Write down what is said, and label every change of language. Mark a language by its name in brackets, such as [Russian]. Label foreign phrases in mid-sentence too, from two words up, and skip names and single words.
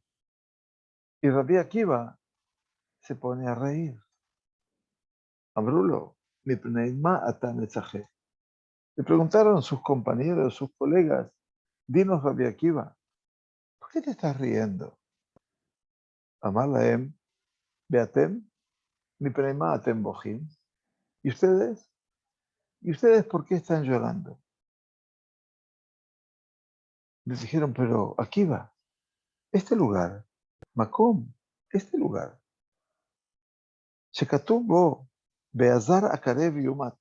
[Spanish] Y Rabbi Akiva se pone a reír. [Hebrew] אמרו לו, מפני מה אתה מצחק. [Spanish] Le preguntaron sus compañeros, sus colegas, dinos Rabbi Akiva, ¿por qué te estás riendo? [Hebrew] אמר להם, ואתם, מפני מה אתם בוכים. [Spanish] ¿Y ustedes? ¿Y ustedes por qué están llorando? Les dijeron, pero Akiva, este lugar, Makom, este lugar, [Hebrew] שכתוב בו, והזר הקרב יומת.